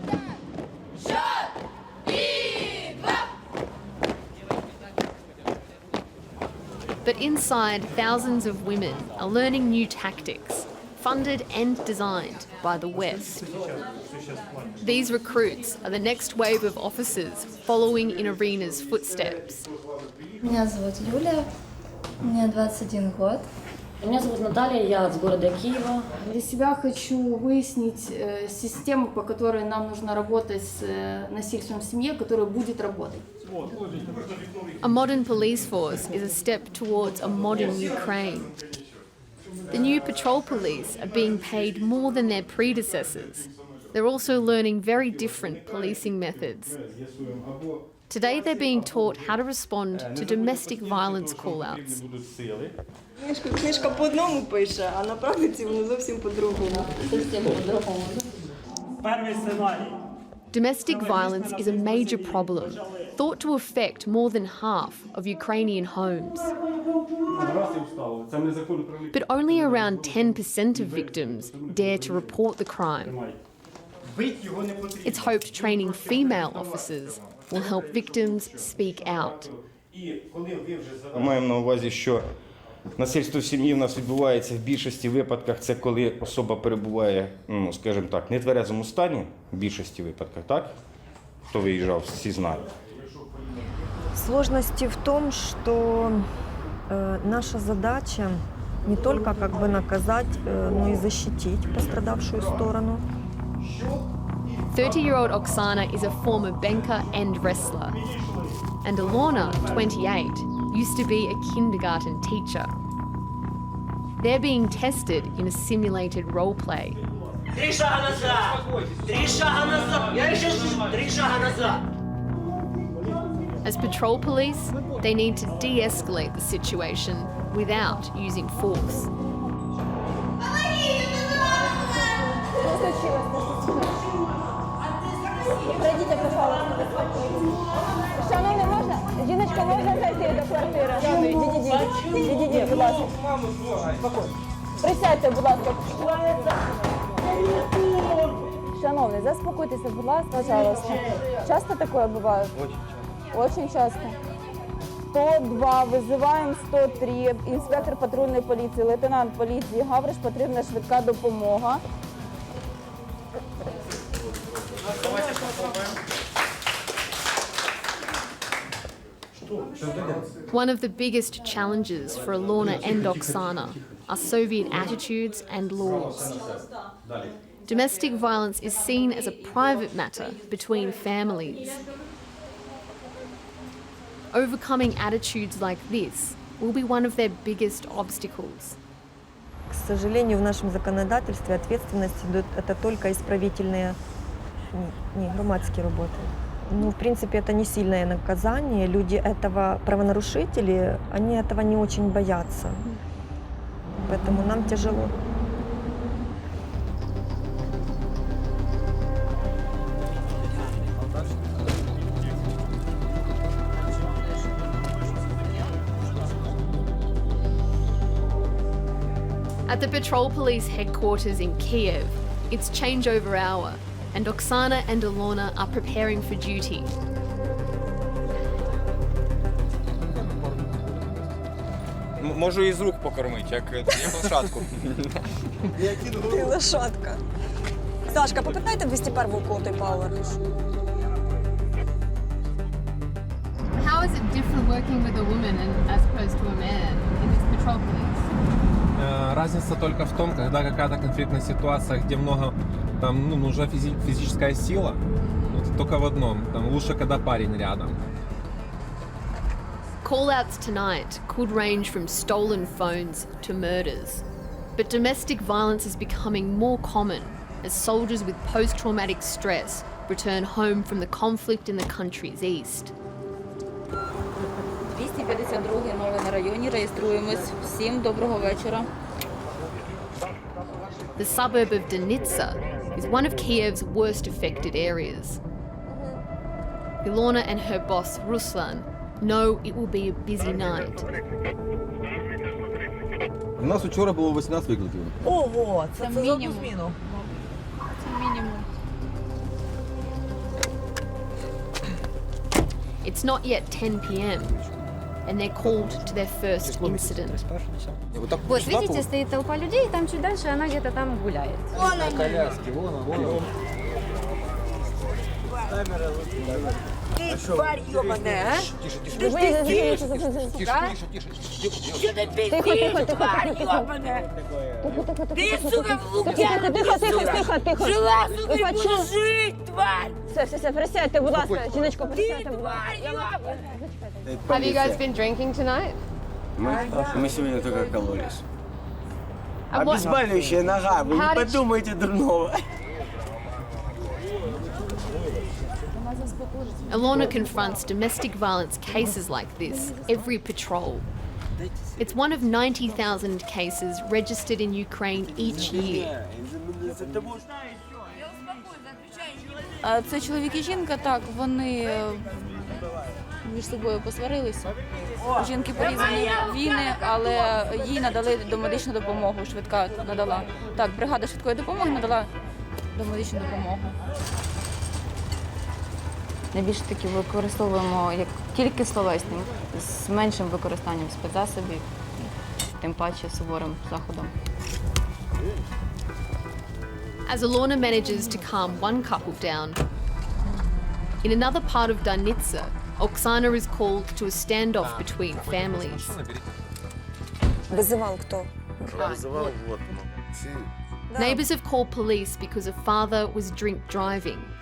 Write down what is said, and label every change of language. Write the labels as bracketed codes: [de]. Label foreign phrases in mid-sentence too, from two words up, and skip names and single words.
[en] But inside, thousands of women are learning new tactics, funded and designed by the West. These recruits are the next wave of officers following in Irina's footsteps. [ru] Меня зовут Юлия, мне 21 год. Меня зовут Наталья, я из города Киева. Для себя хочу выяснить систему, по которой нам нужно работать с насильством в семье, которая будет работать. [en] A modern police force is a step towards a modern Ukraine. The new patrol police are being paid more than their predecessors. They're also learning very different policing methods. Today they're being taught how to respond to domestic violence call-outs. [uk] Книжка по одному пише, а на практиці воно зовсім по-другому. Перший сценарій. [en] Domestic violence is a major problem, thought to affect more than half of Ukrainian homes. But only around 10% of victims dare to report the crime. It's hoped training female officers will help victims speak out. [uk] Маємо на увазі, що насильство в сім'ї в нас відбувається в більшості випадках, це коли особа перебуває, скажімо так, в нетверезому стані, в більшості випадках, так? Хто виїжджав, всі знають. [ru] Сложности в том, что наша задача не только как бы наказать, но и защитить пострадавшую сторону. [en] 30-year-old Oksana is a former banker and wrestler. And Ilona, 28, used to be a kindergarten teacher. They're being tested in a simulated role play. As patrol police, they need to de-escalate the situation without using force. [uk] Шановний, можна? Жіночка, можна зайти до квартири? Відійдіть, будь ласка. Присядьте, будь ласка. Шановний, заспокойтеся, будь ласка, [ru] пожалуйста. Часто такое бывает? Очень часто. [uk] 102, визиваємо 103, інспектор патрульної поліції, лейтенант поліції Гавриш, потрібна швидка допомога. [en] One of the biggest challenges for Ilona and Oksana are Soviet attitudes and laws. Domestic violence is seen as a private matter between families. Overcoming attitudes like this will be one of their biggest obstacles. [ru] К сожалению, в нашем законодательстве ответственность идет это только исправительные, не громадские работы. Ну, в принципе, это не сильное наказание. Люди этого, правонарушители, они этого не очень боятся. Поэтому нам тяжело. [en] At the Patrol Police headquarters in Kiev, it's changeover hour, and Oksana and Ilona are preparing for duty. [uk] Можу із рук покормити, як лошадку. Ти лошадка. Сашка, попитайте 201-у коту і поверху. [en] How is it different working with a woman as opposed to a man in this patrol police? [ru] Разница только в том, когда какая-то конфликтная ситуация, где много, там, нужна физическая сила, вот, только в одном, там, лучше, когда парень рядом. [en] Call-outs tonight could range from stolen phones to murders. But domestic violence is becoming more common as soldiers with post-traumatic stress return home from the conflict in the country's east. [uk] 252 новий на районі, реєструємось. Всім доброго вечора. [en] The suburb of Danitsa is one of Kiev's worst affected areas. Ilona and her boss Ruslan know it will be a busy night. [uk] У нас вчора було 18 викликів. Ого, це за одну зміну. Це мінімум. [en] It's not yet 10 p.m. and they're called to their first incident. [ru] Вот видите, стоит толпа людей, там чуть дальше она где-то там гуляет. [uk] Ти тварь йобана, а? Ти ж пиздиш, а? Що ти пиздиш, тварь йобана? Ти, сука, в лук'яну, жила, сука, [ru] буду жить, [uk] тварь! Все, присядьте, будь ласка, жіночко, присядьте, будь ласка. [en] Have you guys been drinking tonight? [ru] Мы сегодня только кололись. Обезболивающая нога, вы не подумайте дурного. [en] Ilona confronts domestic violence cases like this every patrol. It's one of 90,000 cases registered in Ukraine each year. [uk] Це чоловік і жінка, так, вони між собою посварилися. У жінки порізані віни, але їй надали домедичну допомогу, швидка надала. Так, бригада швидкої допомоги надала домедичну допомогу. Найбільше таки використовуємо як тільки словесні, з меншим використанням спецзасобів, тим паче суворим заходом. [en] As Ilona manages to calm one couple down, in another part of Danitsa, Oksana is called to a standoff between families. [uk] Визивав хто? [en] Neighbours have called police because a father was drink driving.